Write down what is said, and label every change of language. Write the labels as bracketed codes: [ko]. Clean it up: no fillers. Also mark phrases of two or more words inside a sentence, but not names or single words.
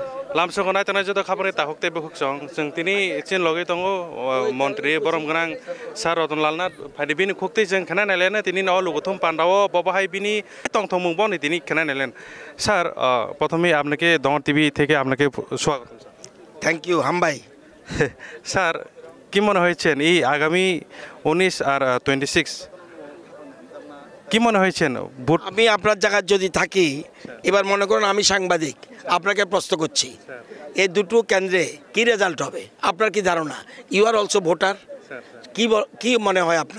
[trp] लामसोखौ नायथानाय जद खामानि ताहकते बुखसं जों तिनि चिन लगै दङ मन्त्रि बरम गोनां सार रतनलाल नाथ फाइदि बिनि खुक्ति जों खेना नायलेन तिनि न लुगुथुम पान्डाव बबाहाय बिनि तंथं मुंबो नि तिनि खेना नायलेन [bn] স্যার প্রথমে আপনাকে দমন টিভি থেকে আপনাকে স্বাগত [en] thank you হামবাই [bn] স্যার কি মনে হয়েছেন এই আগামী 19 আর 26 কি মনে হয়েছেন ভোট আমি আপনার জায়গায় যদি থাকি এবার মনে করুন আমি সাংবাদিক আপনাকে প্রশ্ন করছি এই দুটো কেন্দ্রে কি রেজাল্ট হবে আপনার কি ধারণা [en] you are also voter [bn] কি মনে হয় আপনার